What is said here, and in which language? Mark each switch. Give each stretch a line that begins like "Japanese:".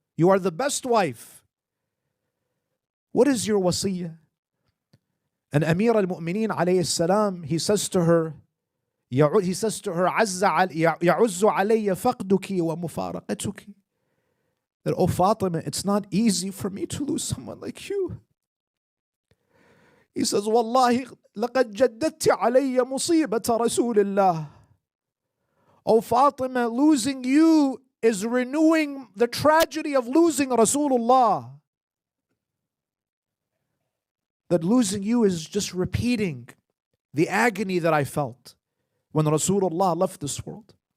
English: You are the best wife. What is your wasiyah? And Amir al-Mu'mineen alayhi salam, he says to her,
Arabic: يعز علي فقدك ومفارقتك.
English: That, oh Fatima, it's not easy for me to lose someone like you. He says,
Arabic: والله لقد جددت علي مصيبة رسول الله.
English: Oh Fatima, losing you is renewing the tragedy of losing Rasulullah. That losing you is just repeating the agony that I felt when Rasulullah left this world.